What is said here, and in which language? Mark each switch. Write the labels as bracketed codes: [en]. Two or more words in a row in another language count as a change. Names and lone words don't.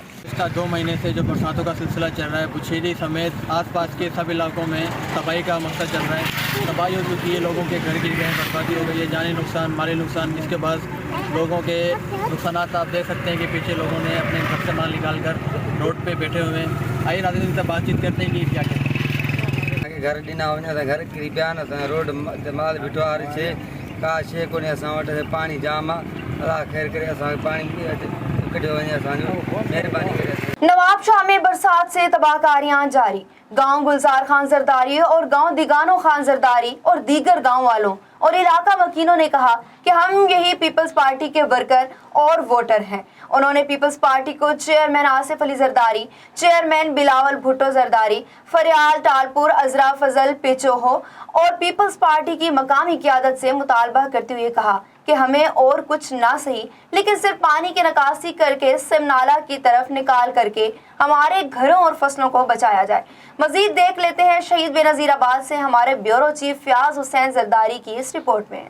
[ur] پچھلا 2 مہینے سے جو برساتوں کا سلسلہ چل رہا ہے، بشیری سمیت آس پاس کے سب علاقوں میں تباہی کا مقصد چل رہا ہے. تباہی ہو چکی ہے، لوگوں کے گھر گر گئے، بربادی ہو گئی ہے، جانی نقصان، مالی نقصان. اس کے بعد لوگوں کے نقصان آپ دیکھ سکتے ہیں کہ پیچھے لوگوں نے اپنے گھر سے مال نکال کر روڈ پہ بیٹھے ہوئے ہیں. آئیے ناظرین سے بات چیت کرتے ہیں کہ کیا کہتے ہیں. [sd] घर ॾिना वञो त घर किरी पिया आहिनि, असां रोड ते माल बीठो आहे, हर शइ का शइ कोन्हे असां वटि, पाणी जाम आहे। अलाह ख़ैर करे असांखे पाणी कढियो वञे, असांजो महिरबानी करे। [ur] نواب شاہ میں برسات سے تباہ کاریاں جاری. گاؤں گلزار خان زرداری اور گاؤں دیگانو خان زرداری اور دیگر گاؤں والوں اور علاقہ مکینوں نے کہا کہ ہم یہی پیپلز پارٹی کے ورکر اور ووٹر ہیں. انہوں نے پیپلز پارٹی کو چیئرمین آصف علی زرداری، چیئرمین بلاول بھٹو زرداری، فریال ٹالپر عذرا فضل پیچوہو اور پیپلز پارٹی کی مقامی قیادت سے مطالبہ کرتے ہوئے کہا کہ ہمیں اور کچھ نہ سہی لیکن صرف پانی کی نکاسی کر کے سم نالہ کی طرف نکال کر کے ہمارے گھروں اور فصلوں کو بچایا جائے. مزید دیکھ لیتے ہیں شہید بینظیر آباد سے ہمارے [en] bureau chief [ur] فیاض حسین زرداری کی اس رپورٹ میں.